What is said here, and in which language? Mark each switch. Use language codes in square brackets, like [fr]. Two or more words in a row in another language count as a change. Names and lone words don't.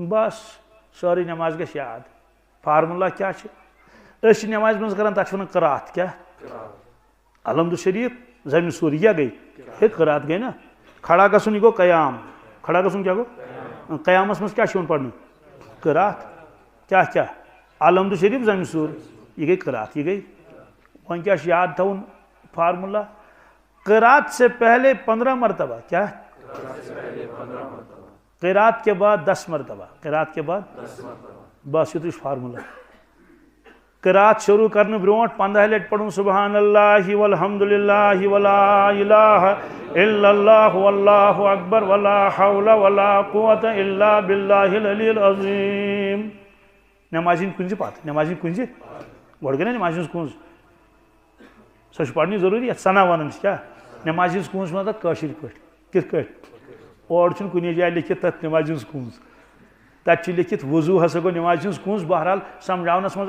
[ks] بس سٲرٕے نماز گژھِ یاد فارمولا کیٛاہ چھِ أسۍ چھِ نمازِ منٛز کران تتھ چھِ ونان قرات کیٛاہ الحمد شریف زمہِ سوٗر یہِ کیٛاہ گٔے ہے قرات گٔے نا کھڑا گژھُن یہِ گوٚو قیام کھڑا گژھُن کیٛاہ گوٚو قیامس منٛز کیٛاہ چھُ یِوان پرنہٕ قرات کیٛاہ کیٛاہ الحمد شریف زمہِ سوٗر یہِ گٔے قرات یہِ گٔے وۄنۍ کیٛاہ چھُ یاد تھاوُن فارمولا [ur] قرات سے پہلے 15 مرتبہ کیا قرات کے بعد 10 مرتبہ قرات کے بعد بس یہ فارمولا قرات شروع کرنے [ks] برونٹ 15 لٹ پڑھن [ar] سبحان اللہ والحمدللہ ولا الہ الا اللہ واللہ اکبر ولا حول ولا قوة الا باللہ العلی العظیم [ks] نمازین کنجی پات نمازین کنجی گۄڈٕ گٔے نا نٮ۪مازِ ہٕنٛز کُنٛز سۄ چھِ پَرنہِ ضروٗری یَتھ سَنا وَنان چھِ کیٛاہ نٮ۪مازِ ہٕنٛز کُنٛز چھِ وَنان تَتھ کٲشِرۍ پٲٹھۍ کِتھ کٲٹھۍ اور چھُنہٕ کُنی جایہِ لیکھِتھ تَتھ نٮ۪مازِ ہٕنٛز کُنٛز تَتہِ چھِ لیکھِتھ وضوٗ ہسا گوٚو نٮ۪مازِ ہٕنٛز کُنٛز بہرحال سَمجھاونَس منٛز